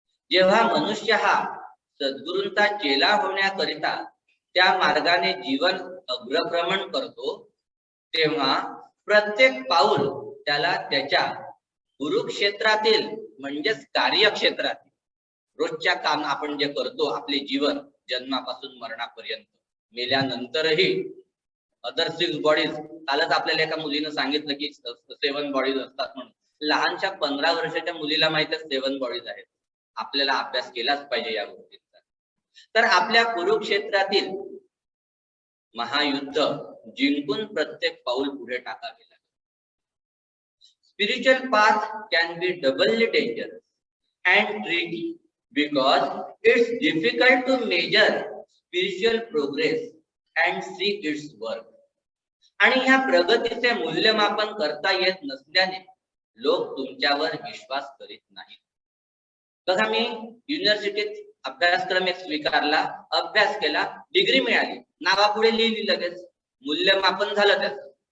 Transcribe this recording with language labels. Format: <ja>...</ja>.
<mr>जेव्हा मनुष्य हा सद्गुरूंचा चेला होण्याकरिता त्या मार्गाने जीवन अग्रभ्रमण करतो, तेव्हा प्रत्येक पाऊल त्याला त्याच्या गुरुक्षेत्रातील म्हणजेच कार्यक्षेत्रातील रोजच्या काम आपण जे करतो, आपले जीवन जन्मापासून मरणापर्यंत, मेल्यानंतरही</mr> <en>other 6 bodies,</en> <mr>कालच आपल्याला एका मुलीनं सांगितलं की 7 बॉडीज असतात म्हणून. लहानशा 15 वर्षाच्या मुलीला माहिती आहे 7 बॉडीज आहेत. आपल्याला अभ्यास केलाच पाहिजे या गोष्टींचा. तर आपल्या कुरुक्षेत्रातील महायुद्ध जिंकून प्रत्येक पाऊल पुढे टाकावे लागेल.</mr> <en>Spiritual path can be doubly dangerous and tricky because it's difficult to measure spiritual progress and see its work.</en> <mr>आणि ह्या प्रगतीचे मूल्यमापन करता येत नसल्याने लोक तुमच्यावर विश्वास करीत नाहीत. बघा, मी युनिव्हर्सिटीत अभ्यासक्रम एक स्वीकारला, अभ्यास केला, डिग्री मिळाली, नावापुढे लिहिली, लगेच मूल्यमापन झालं त्याचं.</mr>